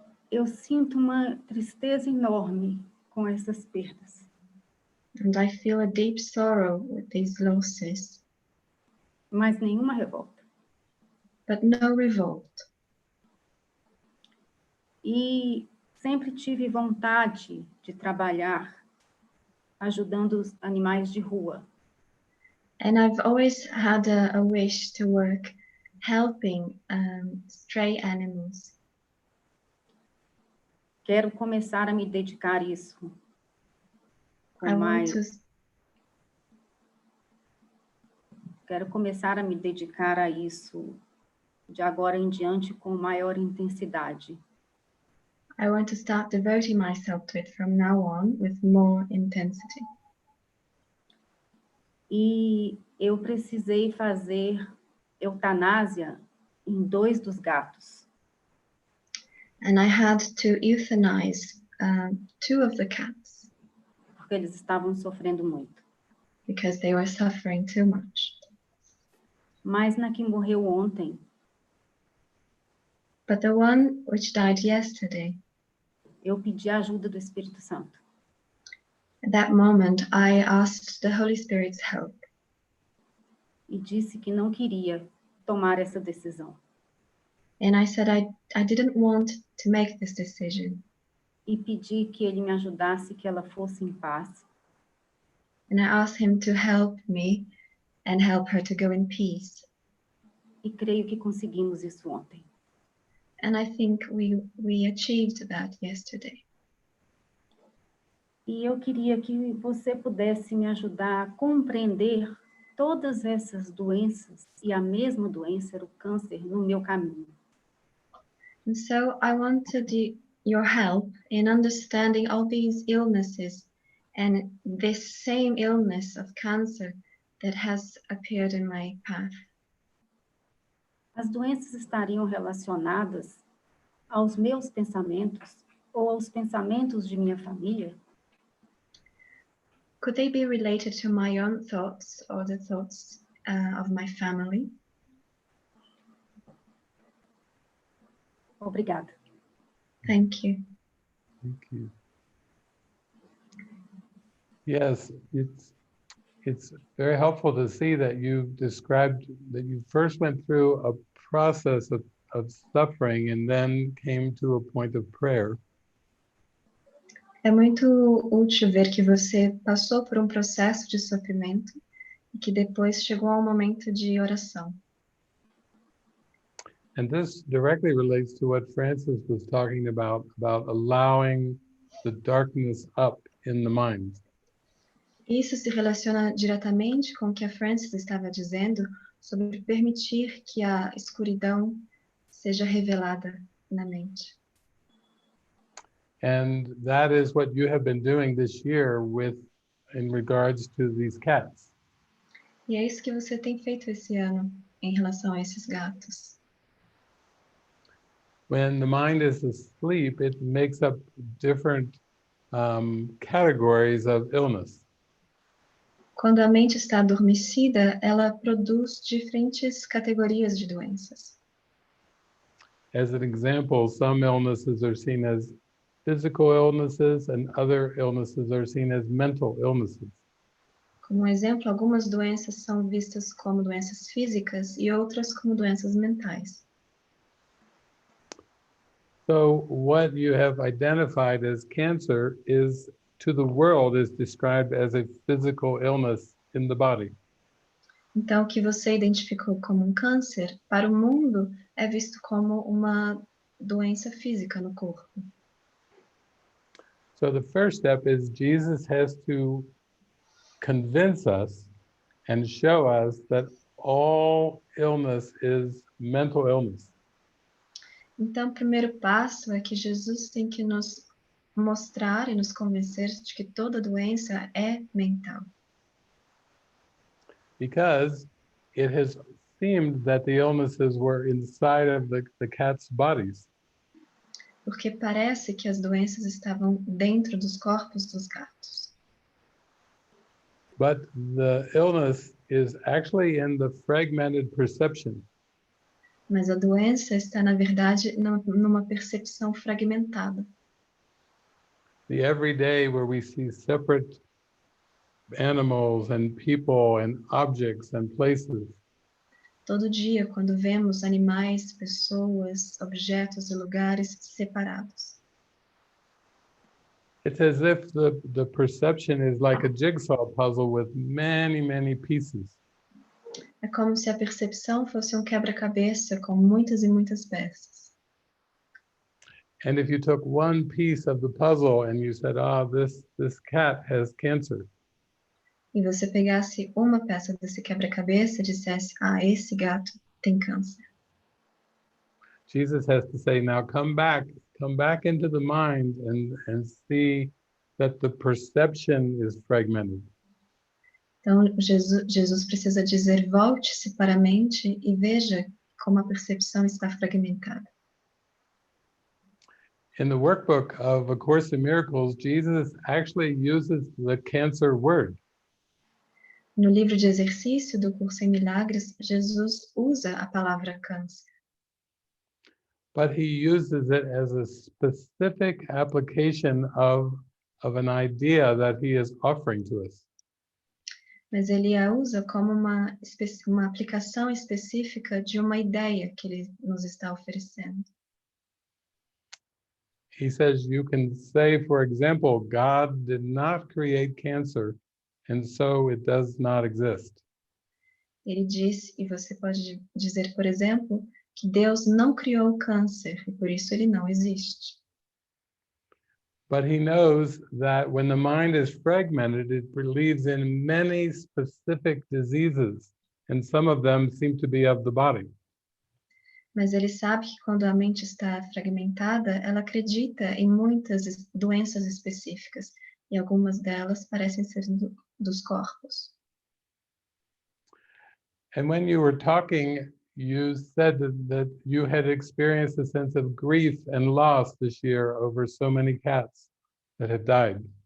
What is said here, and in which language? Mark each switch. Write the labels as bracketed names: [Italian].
[Portuguese] Eu sinto uma tristeza enorme com essas perdas. [English] And I feel a deep sorrow with these losses, [Portuguese] Mas nenhuma revolta. [English] but no revolt. [Portuguese] E sempre tive vontade de trabalhar ajudando os animais de rua. [English] And I've always had a wish to work helping stray animals. [Portuguese] Quero começar a me dedicar a isso. Quero começar a me dedicar a isso de agora em diante com maior intensidade. [English] I want to start devoting myself to it from now on with more intensity. [Portuguese] E eu precisei fazer eutanásia em 2 dos gatos. [English] And I had to euthanize 2 of the cats. [Portuguese] Porque eles estavam sofrendo muito. [English] Because they were suffering too much. [Portuguese] Mas na que morreu ontem, [English] But the one which died yesterday, [Portuguese] eu pedi a ajuda do Espírito Santo. [English] at that moment I asked the Holy Spirit's help. [Portuguese] E disse que não queria tomar essa decisão. [English] And I said I didn't want to make this decision. [Portuguese] E pedi que ele me ajudasse, que ela fosse em paz. [English] And I asked him to help me and help her to go in peace. [Portuguese] E creio que conseguimos isso ontem. [English] And I think we achieved that yesterday. [Portuguese] E eu queria que você pudesse me ajudar a compreender todas essas doenças, e a mesma doença era o câncer no meu caminho. [English] And so I wanted your help in understanding all these illnesses and this same illness of cancer that has appeared in my path. [Portuguese] As doenças estariam relacionadas aos meus pensamentos ou aos pensamentos de minha família? [English] Could they be related to my own thoughts or the thoughts of my family? [Portuguese] Obrigada. [English] Thank you. Thank you. Yes, it's very helpful to see that you described that you first went through a process of suffering and then came to a point of prayer. [Portuguese] É muito útil ver que você passou por processo de sofrimento e que depois chegou ao momento de oração. [English] And this directly relates to what Francis was talking about allowing the darkness up in the mind. [Portuguese] Isso se relaciona diretamente com o que a Frances estava dizendo sobre permitir que a escuridão seja revelada na mente. [English] And that is what you have been doing this year in regards to these cats. [Portuguese] E é isso que você tem feito esse ano em relação a esses gatos. [English] When the mind is asleep, it makes up different categories of illness. [Portuguese] Quando a mente está adormecida, ela produz diferentes categorias de doenças. [English] As an example, some illnesses are seen as physical illnesses and other illnesses are seen as mental illnesses. [Portuguese] Como exemplo, algumas doenças são vistas como doenças físicas e outras como doenças mentais. [English] So what you have identified as cancer is, to the world, is described as a physical illness in the body. [Portuguese] Então, o que você identificou como câncer, para o mundo, é visto como uma doença física no corpo. [English] So the first step is Jesus has to convince us and show us that all illness is mental illness. [Portuguese] Então, o primeiro passo é que Jesus tem que nos mostrar e nos convencer de que toda doença é mental. [English] Because it has seemed that the illnesses were inside of the cats' bodies. [Portuguese] Porque parece que as doenças estavam dentro dos corpos dos gatos. [English] But the illness is actually in the fragmented perception. [Portuguese] Mas a doença está, na verdade, numa percepção fragmentada. [English] The everyday where we see separate animals and people and objects and places. [Portuguese] Todo dia, quando vemos animais, pessoas, objetos e lugares separados. [English] It's as if the perception is like a jigsaw puzzle with many, many pieces. [Portuguese] É como se a percepção fosse quebra-cabeça com muitas e muitas peças. [English] And if you took one piece of the puzzle and you said, this cat has cancer. [Portuguese] E você pegasse uma peça desse quebra-cabeça e dissesse, esse gato tem câncer. [English] Jesus has to say, now come back into the mind and see that the perception is fragmented. [Portuguese] Então, Jesus precisa dizer, volte-se para a mente e veja como a percepção está fragmentada. [English] In the workbook of A Course in Miracles, Jesus actually uses the cancer word. [Portuguese] No livro de exercício do Curso em Milagres, Jesus usa a palavra câncer. [English] But he uses it as a specific application of an idea that he is offering to us. [Portuguese] Mas ele a usa como uma aplicação específica de uma ideia que ele nos está oferecendo. [English] He says you can say, for example, God did not create cancer, and so it does not exist. [Portuguese] Ele diz, e você pode dizer, por exemplo, que Deus não criou o câncer e por isso ele não existe. [English] But he knows that when the mind is fragmented, it believes in many specific diseases, and some of them seem to be of the body. [Portuguese] Mas ele sabe que quando a mente está fragmentada, ela acredita em muitas doenças específicas, e algumas delas parecem ser dos corpos. [English] And when you were talking, you said that you had experienced a sense of grief and loss this year over so many cats that had died.